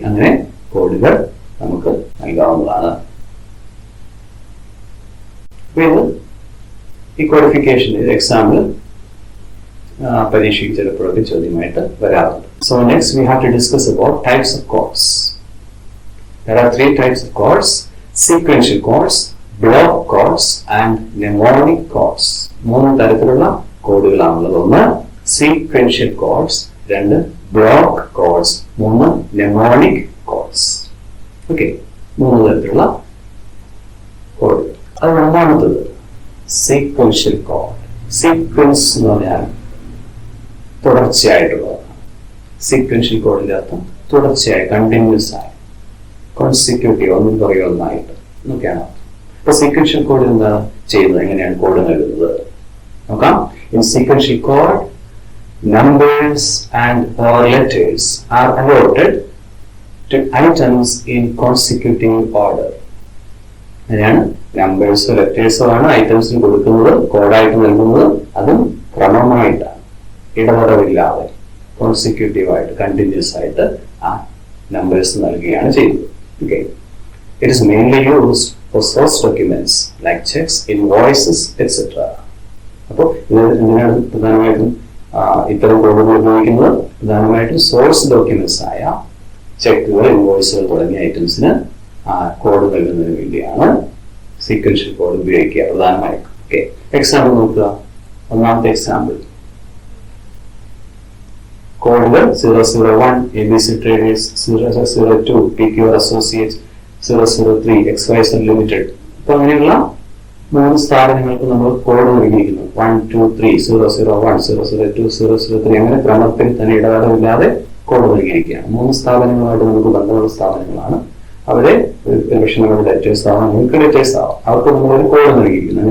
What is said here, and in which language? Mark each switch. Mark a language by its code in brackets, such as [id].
[ml] അങ്ങനെ കോഡുകൾ നമുക്ക് നൽകാവുന്നതാണ്. ഈ കോഡിഫിക്കേഷൻ എക്സാമ്പിൾ പരീക്ഷയ്ക്ക് ചിലപ്പോഴൊക്കെ ചോദ്യമായിട്ട് വരാറുണ്ട്. [en] So next we have to discuss about types of codes. There are 3 types of codes: sequential codes, block codes and mnemonic codes. [ml] 3 തരത്തിലുള്ള കോഡുകളാണുള്ളത്. ഒന്ന് sequential codes, രണ്ട് block codes, 3 mnemonic codes. Okay, 3 തരത്തിലുള്ള കോഡുകൾ. അത് രണ്ടാമത്തത് സീക്വൻഷ്യൽ കോഡ്. സീക്വൻസ് എന്ന് പറഞ്ഞാൽ തുടർച്ചയായിട്ടുള്ളതാണ്. Sequential കോഡിന്റെ അർത്ഥം തുടർച്ചയായി, കണ്ടിന്യൂസ് ആയി, കോൺസിക്യൂട്ടീവ്, ഒന്നും പറയുക ഒന്നായിട്ട് എന്നൊക്കെയാണ് അർത്ഥം. അപ്പൊ സീക്വൻഷ്യൽ കോഡ് എന്താ ചെയ്യുന്നത്, എങ്ങനെയാണ് കോഡ് നൽകുന്നത് നോക്കാം. [en] In sequential code numbers and or letters are allotted to items in consecutive order. [ml] അങ്ങനെയാണ് നമ്പേഴ്സോ ലെറ്റേഴ്സോ ആണ് ഐറ്റംസിന് കൊടുക്കുന്നത്, കോഡായിട്ട് നൽകുന്നത്. അതും ക്രമമായിട്ടാണ്, ഇടതടവില്ലാതെ കോൺസിക്യൂട്ടീവായിട്ട്, കണ്ടിന്യൂസ് ആയിട്ട് ആ നമ്പേഴ്സ് നൽകുകയാണ് ചെയ്യുന്നത്. [en] Okay, it is mainly used for source documents like cheques, invoices etcetera. [ml] അപ്പോൾ ഇത് എന്തിനാണ് പ്രധാനമായിട്ടും ഇത്തരം കോഡുകൾ ഉപയോഗിക്കുന്നത്? പ്രധാനമായിട്ടും സോഴ്സ് ഡോക്യുമെന്റ്സ് ആയ ചെക്കുകൾ, ഇൻവോയ്സുകൾ തുടങ്ങിയ ഐറ്റംസിന് കോഡ് നൽകുന്നതിന് വേണ്ടിയാണ് സീക്വൻഷ്യൽ കോഡ് ഉപയോഗിക്കുക പ്രധാനമായും. ഓക്കെ, എക്സാമ്പിൾ നോക്കുക. ഒന്നാമത്തെ എക്സാമ്പിൾ, കോഡുകൾ 001 ABC Traders, 002 PQR Associates, 003 XYZ Limited. അപ്പൊ അങ്ങനെയുള്ള 3 സ്ഥാപനങ്ങൾക്ക് നമ്മൾ കോഡ് നൽകിയിരിക്കുന്നു. 1 2 3 001 002 003 അങ്ങനെ ക്രമത്തിൽ തന്നെ ഇടപാടില്ലാതെ കോഡ് നൽകിയിരിക്കുകയാണ്. 3 സ്ഥാപനങ്ങളുമായിട്ട് നമുക്ക് ബന്ധമുള്ള സ്ഥാപനങ്ങളാണ്. അവിടെ ഒരുപക്ഷെ നമ്മുടെ ഡേറ്റേഴ്സ് ആവാം, നിങ്ങൾക്ക് ഡേറ്റേഴ്സ് ആവാം, അവർക്ക് നമ്മളൊരു കോഡ് നൽകിയിരിക്കുന്നു.